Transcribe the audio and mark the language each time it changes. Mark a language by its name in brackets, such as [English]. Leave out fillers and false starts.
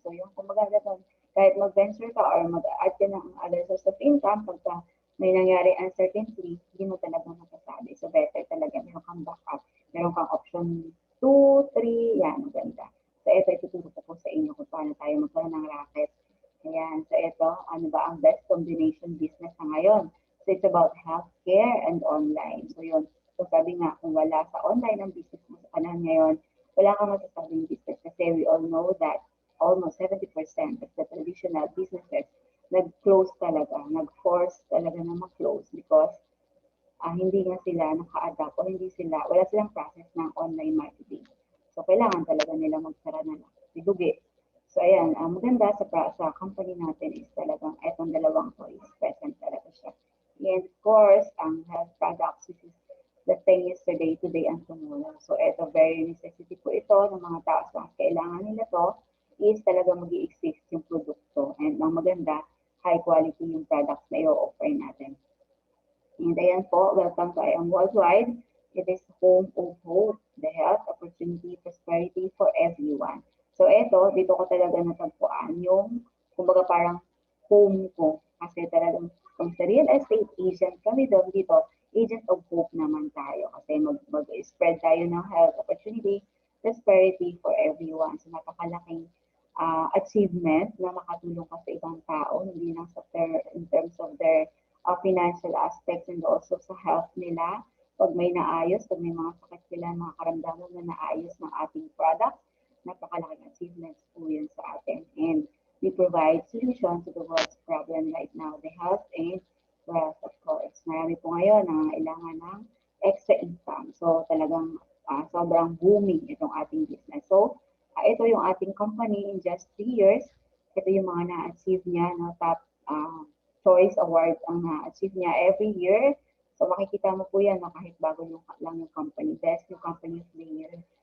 [Filipino] So, yung kumbaga kahit mag-venture ka or mag-add ka ng [English] other source of income, [Filipino] pagka may nangyari uncertainty, hindi mo talaga masasabi. So, better talaga meron kang backup. Meron kang option 2, 3, yan, maganda. So, ito, ituturo ko po sa inyo kung paano tayo magkaroon ng racket. Ayan, so ito, ano ba ang best combination business na ngayon? [English] So, it's about healthcare and online. [Filipino] So, yun. So, sabi nga, kung wala sa online ang business mo sa panahon ngayon, wala kang masasabing business kasi [English] we all know that almost 70% of the traditional businesses [Filipino] nag-close talaga, nag-force talaga na mag-close because hindi nga sila naka-adapt o wala silang process ng online marketing. So, kailangan talaga nila magsara na lang. Sidugi. So, ayan, maganda sa company natin is talagang etong dalawang to is present talaga siya. [English] And of course, ang health products, which is the thing yesterday, today, and tomorrow. [Filipino] So, ito, very necessity po ito ng mga tao sa kailangan nila to is talaga mag-i-exist yung produkto. And ang maganda, high quality yung products na i-offer natin. [English] And ayan po, welcome to I Am Worldwide. It is home of hope, the health, opportunity, prosperity for everyone. [Filipino] So ito, dito ko talaga natagpuan yung, kumbaga parang home ko. Kasi talagang kung sa real estate agent kami doon dito, agent of hope naman tayo. Kasi mag-spread tayo ng health, opportunity, prosperity for everyone. So napakalaking achievement na makatulong ka sa ibang tao, hindi lang [English] in terms of their financial aspects and also [Filipino] sa health nila. Pag may naayos, pag may mga sakit sila, mga karamdaman na naayos ng ating product, napakalaking achievements po yun sa atin. [English] And we provide solutions to the world's problem right now, the health and wealth, of course. [Filipino] Marami po ngayon na kailangan ng extra income. So talagang sobrang booming itong ating business. So, ito yung ating company in just 3 years. Ito yung mga na-achieve niya, no, top choice awards ang na-achieve niya every year. So makikita mo po yan, no, kahit bago lang yung company. [English] Best yung company of the year.